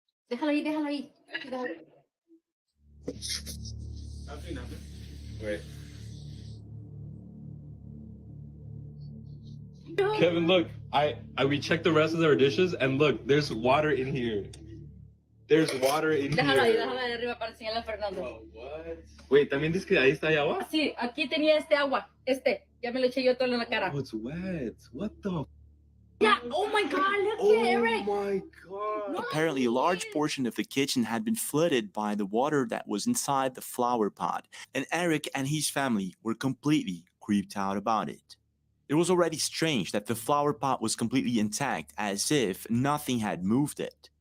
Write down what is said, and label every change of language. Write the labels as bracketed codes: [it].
[es] Déjalo ahí, déjalo ahí. Déjalo. [en] Wait. Kevin, look, we checked the rest of our dishes and look, there's water in here. There's water in [es] Déjalo ahí, [en] here. [es] déjalo ahí arriba para enseñarle a Fernando. [en] Oh, what? [es] Wait, ¿también dices que ahí está agua? Sí, aquí tenía este agua. Ya me lo eché yo todo en la cara. [en] Oh, it's wet. What the? Yeah, oh my God, look at Eric. Oh my God. Apparently, a large portion of the kitchen had been flooded by the water that was inside the flower pot, and Eric and his family were completely creeped out about it. It was already strange that the flower pot was completely intact, as if nothing had moved it.